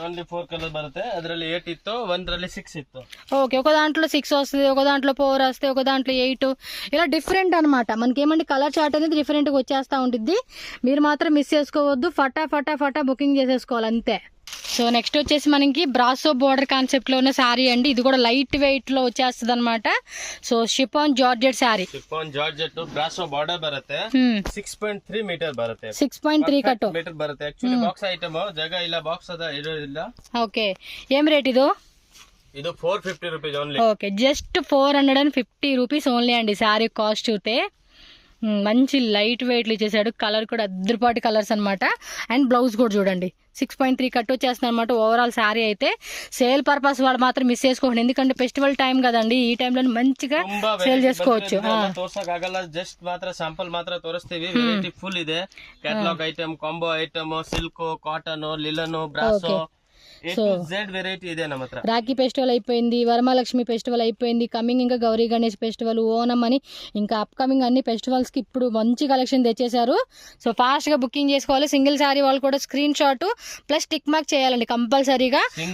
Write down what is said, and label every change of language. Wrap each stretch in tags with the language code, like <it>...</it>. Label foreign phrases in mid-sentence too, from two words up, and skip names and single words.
<te>ఓకే, ఒక దాంట్లో 6 వస్తుంది, ఒక దాంట్లో 4 వస్తాయి, ఒక దాంట్లో 8, ఇలా డిఫరెంట్ అనమాట. మనకి ఏమంటే</te> <en>colour chart</en> <te>అనేది డిఫరెంట్గా వచ్చేస్తూ ఉంటుంది. మీరు మాత్రం మిస్ చేసుకోవద్దు, ఫటా బుకింగ్ చేసేసుకోవాలి అంతే.</te> <en>so next</en> <te>వచ్చేసి మనకి</te> <en>braso border concept</en> <te>లో ఉన్న శారీ అండి. ఇది కూడా</te> <en>light weight</en> <te>లో వచ్చేస్తుంది అనమాట.</te> <en>so chiffon georgette saree, braso border</en> <kn>ಬರುತ್ತೆ. 6.3 ಮೀಟರ್ ಬರುತ್ತೆ. 6.3 ಕಟ್ಟು ಮೀಟರ್ ಬರುತ್ತೆ.</kn> <en>actually box item</en> <kn>ಜಾಗ ಇಲ್ಲ, ಬಾಕ್ಸ್ ಅದ ಇರೋದಿಲ್ಲ.</kn> <te>ఓకే, ఏం రేట్ ఇది?</te> <kn>ಇದು 450</kn> <en>rupees only.</en> <te>ఓకే,</te> <en>just 450 rupees only</en> <te>అండి.</te> <en>saree cost</en> <te>చూస్తే మంచి</te> <en>light weightlu</en> <te>ఇచ్చేసాడు. కలర్ కూడా అద్దరిపాటి కలర్స్ అనమాట.</te> <en>and blouse</en> <te>కూడా చూడండి 6.3 కట్ వచ్చేస్తుంది అనమాట.</te> <en>overall saree</en> <te>అయితే</te> <en>sale purpose</en> <te>వాళ్ళు మాత్రం మిస్ చేసుకోండి, ఎందుకంటే</te> <en>festival time</en> <te>కదండి. ఈ టైంలో మంచిగా సేల్ చేసుకోవచ్చు. జస్ట్ మాత్రం శాంపుల్ మాత్రం తోరిస్తేవి.</te> <en>variety full</en> <te>ಇದೆ.</te> <en>catalog item, combo item, silk, cotton, linen, braso,</en> <te>సో రాఖీ ఫెస్టివల్ అయిపోయింది, వరమహాలక్ష్మి ఫెస్టివల్ అయిపోయింది, కమింగ్ ఇంకా గౌరీ గణేష్ ఫెస్టివల్, ఓనం అని ఇంకా అప్కమింగ్ అన్ని ఫెస్టివల్స్కి ఇప్పుడు మంచి కలెక్షన్ తెచ్చేశారు.</te> <en>so fastga booking</en> <te>చేసుకోవాలి.</te> <en>single saree</en> <te>వాళ్ళు కూడా</te> <en>screen shot plus tick mark</en> <te>చేయాలండి కంపల్సరీగా.</te>